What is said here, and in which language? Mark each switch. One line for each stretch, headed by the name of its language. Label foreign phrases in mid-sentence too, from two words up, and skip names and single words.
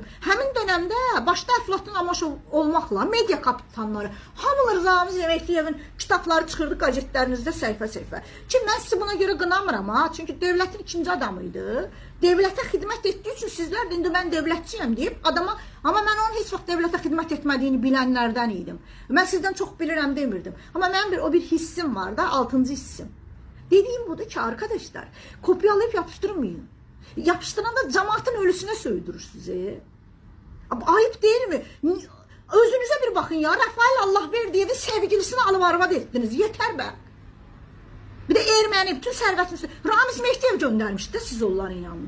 Azerbaijani: Həmin dönəmdə başda Əflatun Amaşov olmaqla media kapitanları, hamıları Ramiz Mehdiyevin kitabları çıxırdı qəzetlərinizdə səhifə-səhifə. Ki, mən sizi buna görə qınamıram, çünki devlətin ikinci adamıydı. Devlətə xidmət etdiyi üçün sizlər indi mən devlətçiyəm deyib adama, amma mən onun heç vaxt devlətə xidmət etmədiyini bilənlərdən idim. Mən sizdən çox bilirəm demirdim. Amma mənim o bir hissim var da, 6-cı hissim.
Turkish: Dediğim budur ki, arkadaşlar, kopyalayıp yapıştırmayın. Yapıştıranda cemaatin ölüsüne söydürürsünüz. Ayıp değil mi? Özünüze bir bakın ya. Rafael Allah verdiği sevgilisini alıp arvad ettiniz. Yeter be. Bir de Ermeni bütün servetini Ramiz Mehdiyev göndermişti siz onların yanına.